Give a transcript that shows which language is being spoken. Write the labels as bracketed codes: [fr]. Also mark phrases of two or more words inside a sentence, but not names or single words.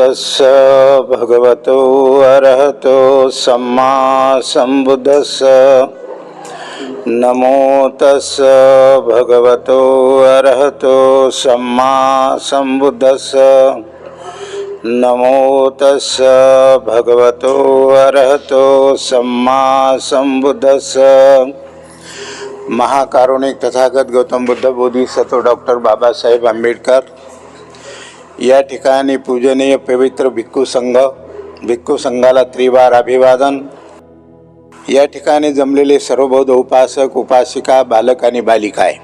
[pi] तस्स भगवतो अरहतो सम्मा सम्बुद्धस्स नमो तस्स भगवतो अरहतो सम्मा सम्बुद्धस्स नमो तस्स भगवतो अरहतो सम्मा सम्बुद्धस्स। [mr] महाकारुणिक तथागत गौतम बुद्ध बोधिसत्व डॉक्टर बाबासाहेब आंबेडकर या ठिकाणी पूजनीय पवित्र भिक्खू संघाला त्रिवार अभिवादन। या ठिकाणी जमलेले सर्व बौद्ध उपासक उपासिका बालक आणि बालिका आहे।